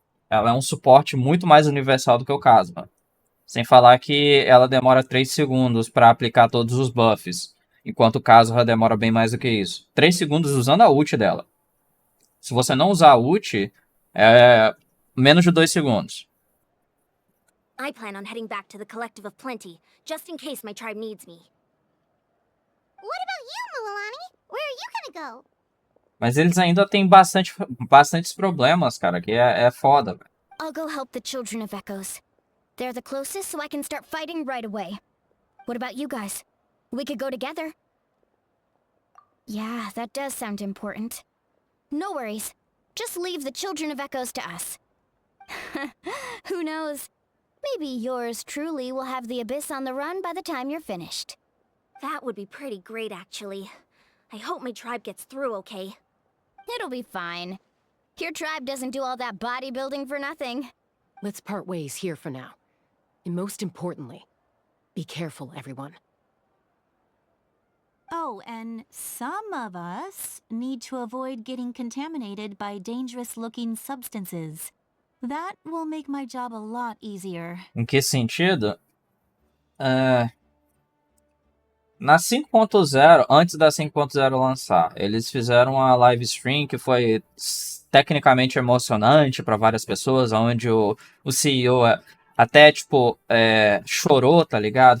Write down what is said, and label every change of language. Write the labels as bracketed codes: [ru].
[pt] Ela é um suporte muito mais universal do que o Kazuha. Sem falar que ela demora 3 segundos pra aplicar todos os buffs, enquanto o Kazuha demora bem mais do que isso. 3 segundos usando a ult dela. Se você não usar a ult, é menos de 2 segundos. [en] I plan on heading back to the Collective of Plenty, just in case my tribe needs me. What about you, Mualani? Where are you gonna go? [pt] Mas eles ainda têm bastantes problemas, cara, que é foda, velho. [en] I'll go help the Children of Echoes. They're the closest, so I can start fighting right away. What about you guys? We could go together. Yeah, that does sound important. No worries. Just leave the Children of Echoes to us. Who knows? Maybe yours truly will have the Abyss on the run by the time you're finished. That would be pretty great, actually. I hope my tribe gets through okay. It'll be fine. Your tribe doesn't do all that bodybuilding for nothing. Let's part ways here for now. And most importantly, be careful, everyone. Oh, and some of us need to avoid getting contaminated by dangerous-looking substances. That will make my job a lot easier. [pt] Em que sentido? Na 5.0, antes da 5.0 lançar, eles fizeram uma live stream que foi tecnicamente emocionante para várias pessoas, onde o CEO até, tipo, chorou, tá ligado?